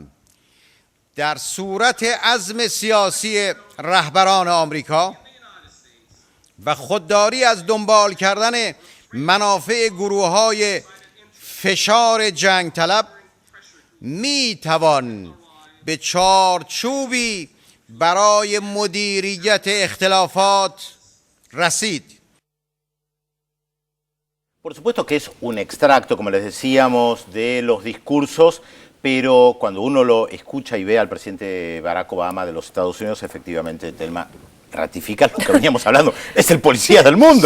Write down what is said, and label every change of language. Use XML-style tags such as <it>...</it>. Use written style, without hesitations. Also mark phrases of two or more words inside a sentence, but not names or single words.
<fa>در صورت عزم سیاسی رهبران آمریکا و خودداری از دنبال کردن منافع گروه‌های فشار جنگ طلب می توان به چارچوبی برای مدیریت اختلافات رسید.</fa> <es>Por supuesto que es un extracto, como les decíamos, de los discursos, pero cuando uno lo escucha y ve al presidente Barack Obama de los Estados Unidos, efectivamente, Telma, ratifica lo que veníamos hablando. Es el policía del mundo.</es>